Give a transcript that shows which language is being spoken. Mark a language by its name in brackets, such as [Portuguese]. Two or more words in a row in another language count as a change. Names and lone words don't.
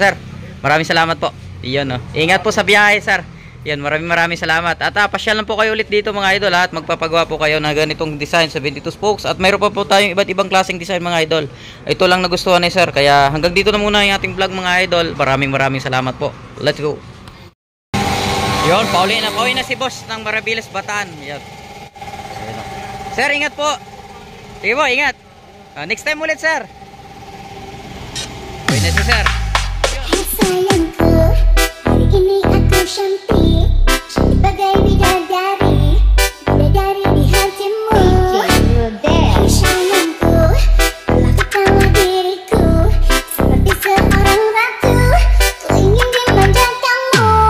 [Filipino] Sir, maraming salamat po. Iyon no. Ingat po sa biyahe sir. Yan, maraming salamat. At pasyal lang po kayo ulit dito mga idol at magpapagawa po kayo na ganitong design 72 spokes. At mayroon pa po tayong iba't ibang klaseng design mga idol. Ito lang nagustuhan ni sir. Kaya hanggang dito na muna yung ating vlog mga idol. Maraming salamat po. [English] Let's go. [Filipino] Yun, pauwi na si boss ng Maribilis Bataan. Yan. Sir, ingat po. Sige po, ingat. Next time ulit sir. Pauwi na si sir. [Indonesian] Sayangku, hari ini aku cantik, cantik bagai bidadari, bidadari di hatimu. Hai sayangku, telah ketawa diriku, seperti seorang ratu, ku ingin dimanjakanmu.